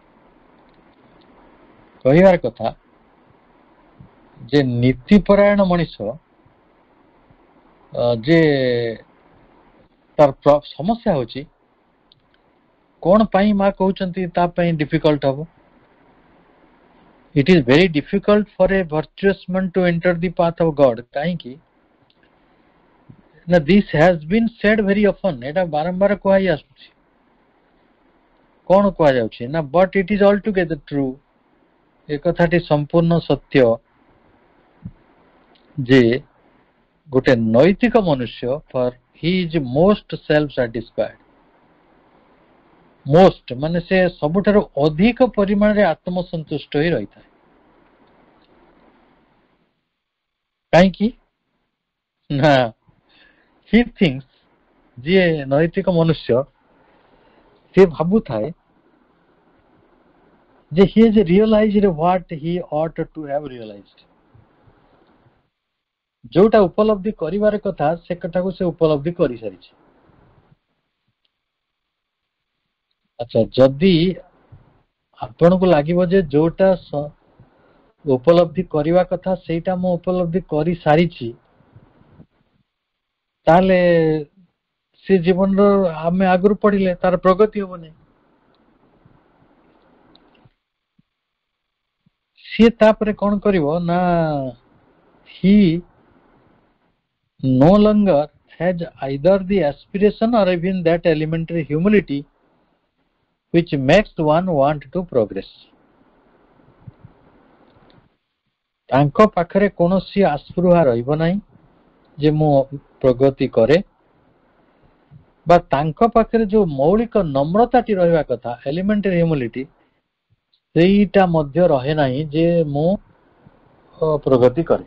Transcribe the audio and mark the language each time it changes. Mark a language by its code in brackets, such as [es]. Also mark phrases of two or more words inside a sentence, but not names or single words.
[or] କହିବାର କଥା ଯେ ନୀତିପରାୟଣ ମଣିଷ ଯେ ତାର ସମସ୍ୟା ହଉଛି କଣ ପାଇଁ ମା କହୁଛନ୍ତି ତା ପାଇଁ ଡିଫିକଲ୍ଟ ହବ। [en] It is very difficult for a virtuous man to enter the path of God. [or] କାହିଁକି ନା [en] this has been said very often. [or] ଏଟା ବାରମ୍ବାର କୁହାଇ ଆସୁଛି। କଣ କୁହାଯାଉଛି ନା [en] but it is altogether true. [or] ଏ କଥାଟି ସମ୍ପୂର୍ଣ୍ଣ ସତ୍ୟ ଯେ ଗୋଟେ ନୈତିକ ମନୁଷ୍ୟ [en] for he is most self satisfied. [or] most ମାନେ ସେ ସବୁଠାରୁ ଅଧିକ ପରିମାଣରେ ଆତ୍ମସନ୍ତୁଷ୍ଟ ହୋଇ ରହିଥାଏ। କାହିଁକି ନା [en] he thinks, [or] ଯିଏ ନୈତିକ ମନୁଷ୍ୟ ସେ ଭାବୁଥାଏ ଯେ [en] he has realized what he ought to have realized. [or] ଯୋଉଟା ଉପଲବ୍ଧି କରିବାର କଥା ସେ କଥାକୁ ସେ ଉପଲବ୍ଧି କରିସାରିଛି। ଆଚ୍ଛା, ଯଦି ଆପଣଙ୍କୁ ଲାଗିବ ଯେ ଯୋଉଟା ଉପଲବ୍ଧି କରିବା କଥା ସେଇଟା ମୁଁ ଉପଲବ୍ଧି କରିସାରିଛି, ତାହେଲେ ସେ ଜୀବନର ଆମେ ଆଗରୁ ପଢିଲେ ତାର ପ୍ରଗତି ହବନି। ସିଏ ତାପରେ କଣ କରିବ ନା [en] he no longer has either the aspiration or even that elementary humility which makes one want to progress. [or] ତାଙ୍କ ପାଖରେ କୌଣସି ଆସ୍ପୃହା ରହିବ ନାହିଁ ଯେ ମୁଁ ପ୍ରଗତି କରେ, ବା ତାଙ୍କ ପାଖରେ ଯୋଉ ମୌଳିକ ନମ୍ରତାଟି ରହିବା କଥା [en] elementary humility, [or] ସେଇଟା ମଧ୍ୟ ରହେ ନାହିଁ ଯେ ମୁଁ ପ୍ରଗତି କରେ।